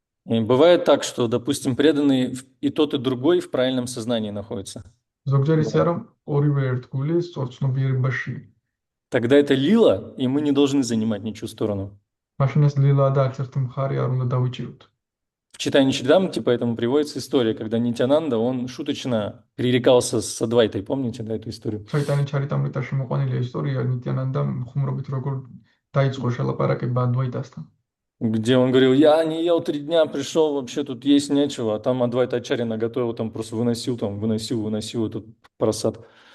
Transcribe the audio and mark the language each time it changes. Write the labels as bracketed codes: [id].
[ru] И бывает так, что, допустим, преданные и тот, и другой в правильном сознании находятся. [ka] ზოგჯერ ისეა, რომ ორივე ერთგული სწორცნობიერებაშია. [ru] Тогда это лила, и мы не должны занимать ничью сторону. [ka] მაშინ ეს ლილაა და არც ერთი მხარე არ უნდა დავიჭიროთ. [ru] В читании Чридамрити поэтому приводится история, когда Нитянанда, он шуточно пререкался с Адвайтой. Помните, да, эту историю? [ka] ჩაიტანი ჩარიტამრიტაში მოყვანილია ისტორია ნიტიანანდა ხუმრობით როგორ დაიწყო შელაპარაკება ადვაიტასთან. [ru] Где он говорил, я не ел 3 дня, пришел, вообще тут есть нечего. А там Адвайта Ачарья наготовил, там просто выносил этот просад.